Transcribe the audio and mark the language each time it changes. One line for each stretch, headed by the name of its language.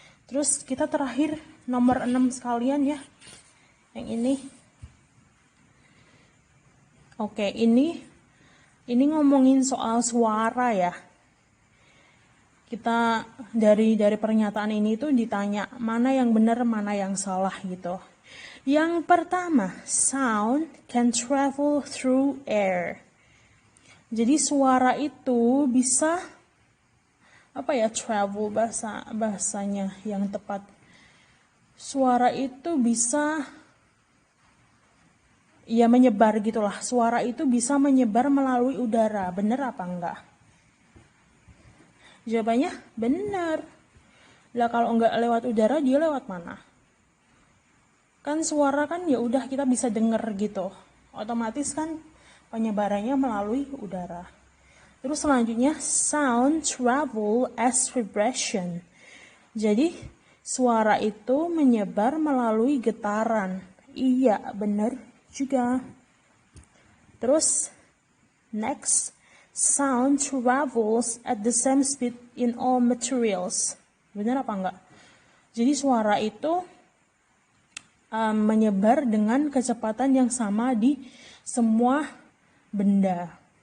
Indonesian: Terus kita terakhir nomor 6 sekalian ya. Yang ini. Oke, ini ngomongin soal suara ya. Kita dari pernyataan ini tuh ditanya mana yang benar, mana yang salah gitu. Yang pertama,
English: sound can travel through air.
Indonesian: Jadi suara itu bisa travel bahasanya yang tepat. Suara itu bisa menyebar gitulah. Suara itu bisa menyebar melalui udara. Benar apa enggak? Jawabannya benar. Lah kalau enggak lewat udara, dia lewat mana? Kan suara kan ya udah kita bisa denger gitu. Otomatis kan penyebarannya melalui udara. Terus selanjutnya
English: sound travel as vibration.
Indonesian: Jadi suara itu menyebar melalui getaran. Iya, benar juga. Terus
English: next, sound travels at the same speed in all materials.
Indonesian: Benar apa enggak? Jadi suara itu menyebar dengan kecepatan yang sama di semua benda.